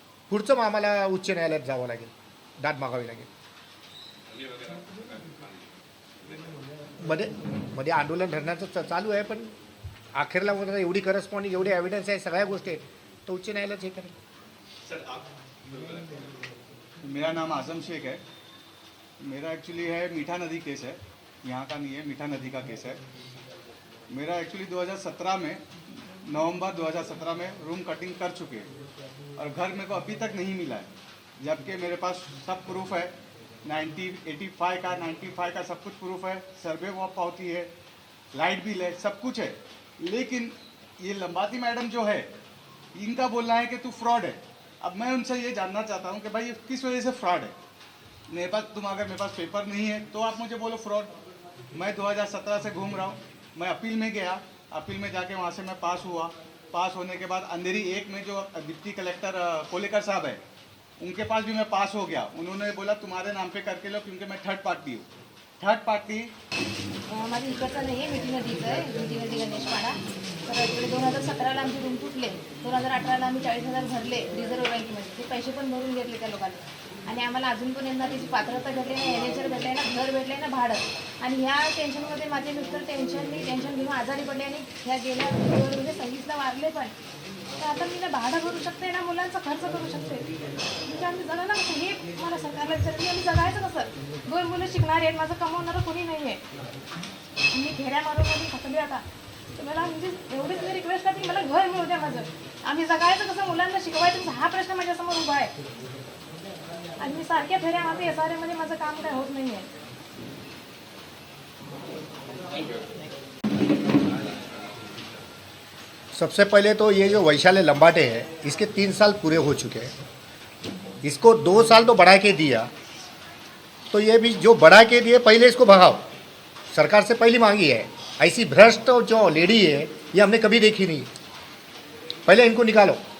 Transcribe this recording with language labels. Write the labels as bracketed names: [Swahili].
[Marathi] पुढचं मग आम्हाला उच्च न्यायालयात जावं लागेल, दाद मागावी लागेल. मध्ये आंदोलन धरण्याचं चालू आहे, पण अखेरला वगैरे एवढी करस्पॉन्डिंग, एवढे एव्हिडन्स आहे, सगळ्या गोष्टी आहेत, तर उच्च न्यायालयात हे करेल. [Hindi] मेरा नाम आजम शेख है. मेरा एक्चुअली है मीठा नदी केस है, यहाँ का नहीं है, मीठा नदी का केस है. मेरा एक्चुअली 2017 में नवंबर 2017 में रूम कटिंग कर चुके हैं और घर मेरे को अभी तक नहीं मिला है, जबकि मेरे पास सब प्रूफ है. 95 का सब कुछ प्रूफ है, सर्वे वो पावती है, लाइट बिल है, सब कुछ है. लेकिन ये लंबाती मैडम जो है इनका बोलना है कि तू फ्रॉड है. अब मैं उनसे ये जानना चाहता हूँ कि भाई किस वजह से फ्रॉड है. मेरे पास अगर मेरे पास पेपर नहीं है तो आप मुझे बोलो फ्रॉड. मैं 2017 से घूम रहा हूँ. मैं अपील में गया, अपील में जाके वहाँ से मैं पास हुआ. पास होने के बाद अंधेरी 1 में जो डिप्टी कलेक्टर कोलेकर साहब है उनके पास भी मैं पास हो गया. उन्होंने बोला तुम्हारे नाम पे करके लो, क्योंकि मैं थर्ड पार्टी हूँ. थर्ड पार्टी [Marathi] माझं इकडचं नाही आहे, मिठी नदीचं आहे, मिठी नदी गणेशपाडा. तर इकडे 2017ला आमचे रूम तुटले, 2018ला आम्ही 40,000 भरले रिझर्व्ह बँकेमध्ये. ते पैसे पण भरून घेतले त्या लोकांनी आणि आम्हाला अजून पण यांना त्याची पात्रता भेटली नाही, एनएचआर भेटले ना, घर भेटले ना, भाडं. आणि ह्या टेन्शनमध्ये माझे मिस्टर टेन्शन घेऊन आजारी पडले आणि ह्या गेल्या म्हणजे 26ला वारले पण. तर आता मी ना भाडं भरू शकते ना, मुलांचा खर्च करू शकते, म्हणजे आम्ही जगायला कसं, हे मला सरकारला विचारते आम्ही जगायचं कसं. 2 मुलं शिकणारे आहेत, माझं कमवणारं कोणी नाही आहे, मी घेऱ्या मारून थकले आता. तर मला म्हणजे एवढीच मी रिक्वेस्ट करते की मला घर मिळू द्या माझं. आम्ही जगायचं कसं, मुलांना शिकवायचं कसं, हा प्रश्न माझ्यासमोर उभा आहे. आणि मी सारख्या फेऱ्या मारते SRA मध्ये माझं काम काय होत नाही आहे. [Hindi] सबसे पहले तो ये जो वैशाली लंबाटे है इसके 3 साल पूरे हो चुके हैं. इसको 2 साल तो बढ़ा के दिया, तो ये भी जो बढ़ा के दिए पहले इसको भगाओ. सरकार से पहली मांगी है. ऐसी भ्रष्ट जो लेडी है ये हमने कभी देखी नहीं. पहले इनको निकालो.